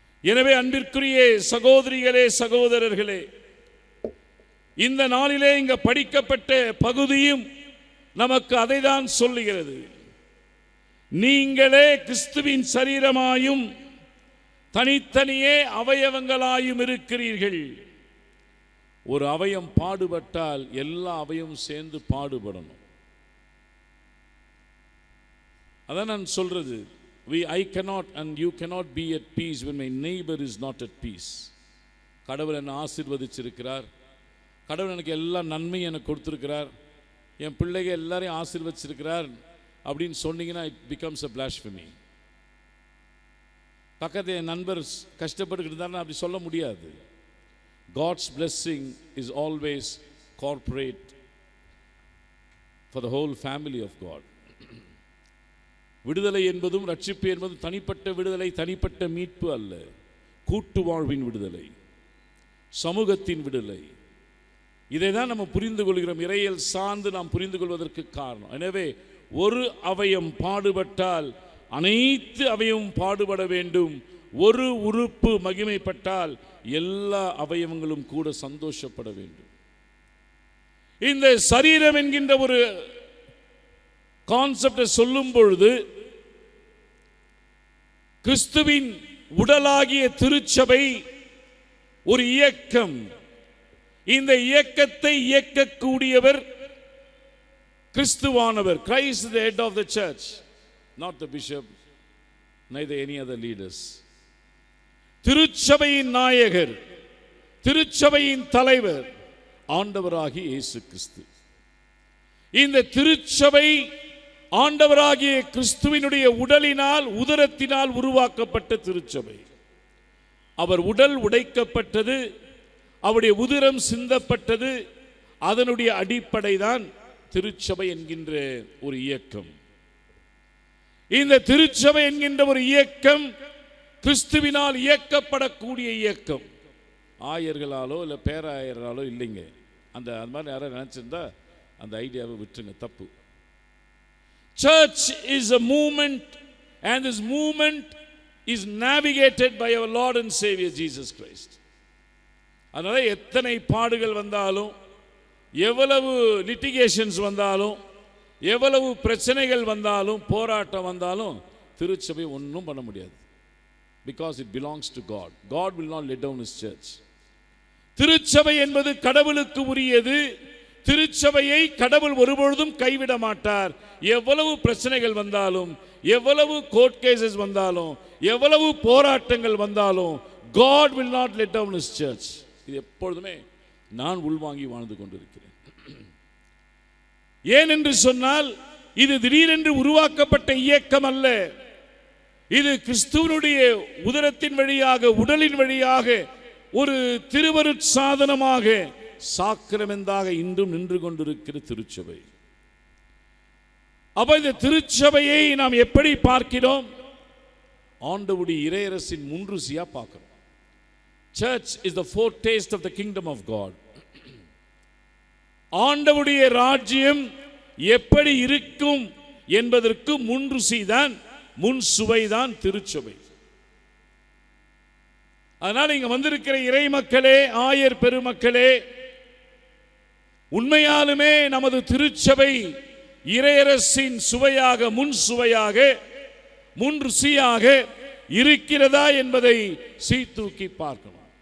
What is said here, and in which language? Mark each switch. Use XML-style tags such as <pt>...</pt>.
<ta>எனவே அன்பிற்குரிய சகோதரிகளே, சகோதரர்களே, இந்த நாளிலே இங்க படிக்கப்பட்ட பகுதியும் நமக்கு அதைதான் சொல்லுகிறது. நீங்களே கிறிஸ்துவின் சரீரமாயும் தனித்தனியே அவயவங்களாயும் இருக்கிறீர்கள். ஒரு அவயம் பாடுபட்டால் எல்லா அவயமும் சேர்ந்து பாடுபடணும். அதான் நான் சொல்றது,</ta> <en>I cannot and you cannot be at peace when my neighbor is not at peace.</en> <ta>கடவுள் என்னை ஆசீர்வதிச்சிருக்கிறார், கடவுள் எனக்கு எல்லா நன்மையும் எனக்கு கொடுத்திருக்கிறார், என் பிள்ளைகள் எல்லாரையும் ஆசீர்வதிச்சிருக்கிறார் அப்படின்னு சொன்னீங்கன்னா</ta> <en>it becomes a blasphemy.</en> <ta>பக்கத்து என் நண்பர் கஷ்டப்பட்டுக்கிட்டு இருந்தாருன்னா அப்படி சொல்ல முடியாது.</ta> <en>God's blessing is always corporate for the whole family of God.</en> <ta>விடுதலை என்பதும் ரட்சிப்பு என்பதும் தனிப்பட்ட விடுதலை, தனிப்பட்ட மீட்பு அல்ல, கூட்டு வாழ்வின் விடுதலை, சமூகத்தின் விடுதலை. இதை தான் நம்ம புரிந்து கொள்கிறோம். இறையியல் சார்ந்து நாம் புரிந்து கொள்வதற்கு காரணம். எனவே ஒரு அவயம் பாடுபட்டால் அனைத்து அவயமும் பாடுபட வேண்டும். ஒரு உறுப்பு மகிமைப்பட்டால் எல்லா அவயவங்களும் கூட சந்தோஷப்பட வேண்டும். இந்த சரீரம் என்கின்ற ஒரு கான்செப்டை சொல்லும் பொழுது கிறிஸ்துவின் உடலாகிய திருச்சபை ஒரு இயக்கம். இந்த இயக்கத்தை இயக்கக்கூடியவர் கிறிஸ்துவானவர்.</ta> <en>Christ is the head of the church, not the bishop, neither any other leaders.</en> <ta>திருச்சபையின் நாயகர், திருச்சபையின் தலைவர் ஆண்டவராகிய இயேசு கிறிஸ்து. இந்த திருச்சபை ஆண்டவராகிய கிறிஸ்துவினுடைய உடலினால், உதரத்தினால் உருவாக்கப்பட்ட திருச்சபை. அவர் உடல் உடைக்கப்பட்டது, அவருடைய உதிரம் சிந்தப்பட்டது. அதனுடைய அடிப்படை தான் திருச்சபை என்கின்ற ஒரு இயக்கம். இந்த திருச்சபை என்கின்ற ஒரு இயக்கம் கிறிஸ்துவினால் இயக்கப்படக்கூடிய இயக்கம். ஆயர்களாலோ இல்லை பேராயர்களாலோ இல்லைங்க. அந்த மாதிரி யாரும் நினைச்சிருந்தா அந்த ஐடியாவை விட்டுருங்க, தப்பு.</ta> <en>Church is a movement, and this movement is navigated by our Lord and Savior Jesus Christ.</en> <ta>அதனால எத்தனை பாடுகள் வந்தாலும், எவ்வளவு லிட்டிகேஷன்ஸ் வந்தாலும், எவ்வளவு பிரச்சனைகள் வந்தாலும், போராட்டம் வந்தாலும் திருச்சபை ஒன்றும் பண்ண முடியாது.</ta> <en>Because it belongs to God. God will not let down his church.</en> <ta>திருச்சபை என்பது கடவுளுக்கு உரியது. திருச்சபையை கடவுள் ஒருபொழுதும் கைவிட மாட்டார். எவ்வளவு பிரச்சனைகள் வந்தாலும், எவ்வளவு கோர்ட் கேசஸ் வந்தாலும், எவ்வளவு போராட்டங்கள் வந்தாலும்,</ta> <en>God will not let down his church.</en> <ta>இது எப்பொழுதுமே நான் உள்வாங்கி வாழ்ந்து கொண்டிருக்கிறேன். ஏன் என்று சொன்னால், இது திடீரென்று உருவாக்கப்பட்ட இயக்கம் அல்ல. இது கிறிஸ்துவனுடைய உதரத்தின் வழியாக, உடலின் வழியாக ஒரு திருவருட் சாதனமாக, சாக்கிரமெந்தாக இன்றும் நின்று கொண்டிருக்கிற திருச்சபை. அப்ப இந்த திருச்சபையை நாம் எப்படி பார்க்கிறோம்? ஆண்டவருடைய இறையரசின் முன்ருசியா பார்க்கிறோம்.</ta> <en>Church is the foretaste of the kingdom of God.</en> <ta>ஆண்டவருடைய ராஜ்யம் எப்படி இருக்கும் என்பதற்கு முன்ருசிதான், முன் சுவைதான் திருச்சபை. அதனால் இங்க வந்திருக்கிற இறை மக்களே, ஆயர் பெருமக்களே, உண்மையாலுமே நமது திருச்சபை இறையரசின் சுவையாக, முன் சுவையாக, முன் ருசியாக இருக்கிறதா என்பதை சீர்தூக்கி பார்க்கணும்.</ta>